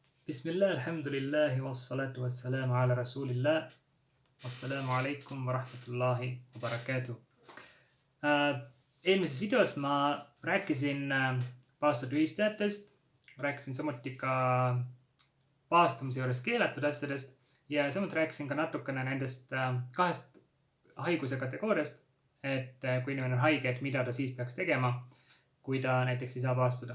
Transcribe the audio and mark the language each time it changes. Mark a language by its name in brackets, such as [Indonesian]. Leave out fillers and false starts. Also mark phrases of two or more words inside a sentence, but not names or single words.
[Arabic] بسم الله، الحمد لله والصلاة والسلام على رسول الله. السلام عليكم ورحمة الله وبركاته. [Estonian] Eelmises videos ma rääkisin paastutühistajatest, rääkisin samuti ka paastumise juures keelatud asjadest ja samuti rääkisin ka natukene nendest kahest haiguse kategooriast, et kui inimene on haige, et mida ta siis peaks tegema, kui ta näiteks ei saa paastuda.